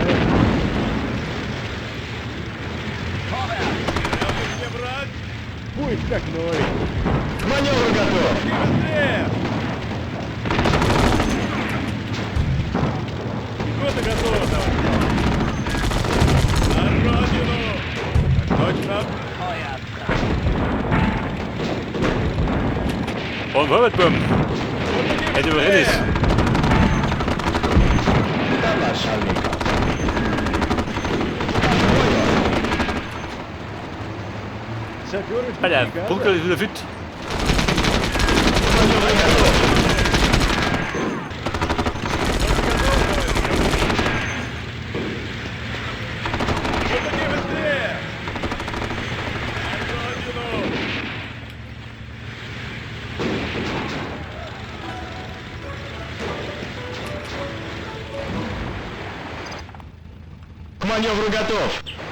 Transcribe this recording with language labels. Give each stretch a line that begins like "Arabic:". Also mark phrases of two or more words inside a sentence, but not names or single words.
Russian: Будет как новый. К маневру готов. Пехота готова, товарищ. На родину! Точно.
German: Und Vorwärtsbomben. Hätte man Rennis.
Russian: Да, начальник. Саперы ждут
German: Alter,
Russian: приказа.
German: Bunker ist wieder fit.
Russian: К маневру готов. Все-таки быстрее! На родину! К маневру готов.